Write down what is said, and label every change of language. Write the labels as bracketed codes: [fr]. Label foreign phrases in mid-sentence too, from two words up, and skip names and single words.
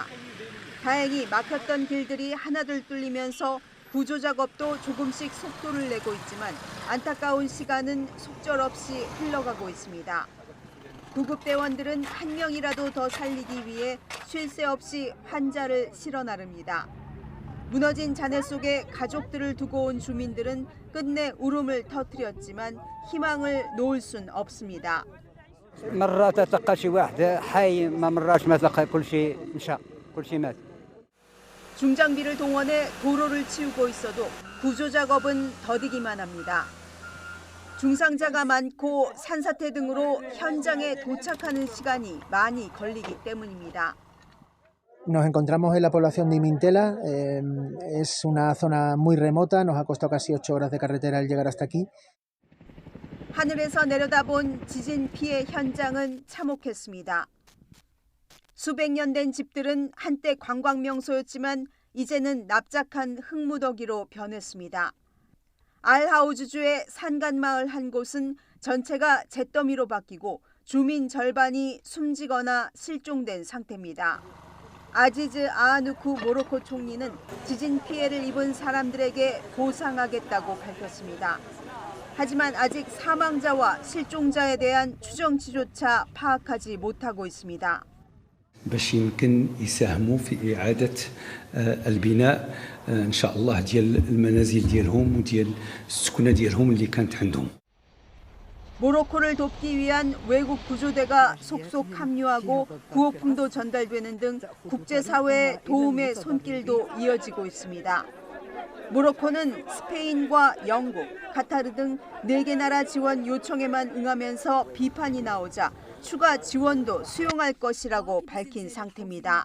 [ko] 다행히 막혔던 길들이 하나둘 뚫리면서 구조 작업도 조금씩 속도를 내고 있지만 안타까운 시간은 속절없이 흘러가고 있습니다. 구급대원들은 한 명이라도 더 살리기 위해 쉴 새 없이 환자를 실어 나릅니다. 무너진 잔해 속에 가족들을 두고 온 주민들은 끝내 울음을 터뜨렸지만 희망을 놓을 순 없습니다. [ar] مرات اتلقى شي واحد حي ما مرات ما تلقى كل شيء انشق كل شيء مات. [ko] 중장비를 동원해 도로를 치우고 있어도 구조 작업은 더디기만 합니다. 중상자가 많고 산사태 등으로 현장에 도착하는 시간이 많이 걸리기 때문입니다. [es] Nos encontramos en la población de Imintela, es una zona muy remota, nos ha costado casi 8 horas de carretera el llegar hasta aquí. [ko] 하늘에서 내려다본 지진 피해 현장은 참혹했습니다. 수백 년 된 집들은 한때 관광 명소였지만 이제는 납작한 흙무더기로 변했습니다. 알하우즈주의 산간마을 한 곳은 전체가 잿더미로 바뀌고 주민 절반이 숨지거나 실종된 상태입니다. 아지즈 아하누쿠 모로코 총리는 지진 피해를 입은 사람들에게 보상하겠다고 밝혔습니다. 하지만 아직 사망자와 실종자에 대한 추정치조차 파악하지 못하고 있습니다. [ar] باش يمكن يساهموا في إعادة البناء إن شاء الله ديال المنازل ديالهم وديال السكنة ديالهم اللي كانت عندهم. [ko] 모로코를 돕기 위한 외국 구조대가 속속 합류하고 구호품도 전달되는 등 국제사회의 도움의 손길도 이어지고 있습니다. 모로코는 스페인과 영국, 카타르 등 4개 나라 지원 요청에만 응하면서 비판이 나오자 추가 지원도 수용할 것이라고 밝힌 상태입니다.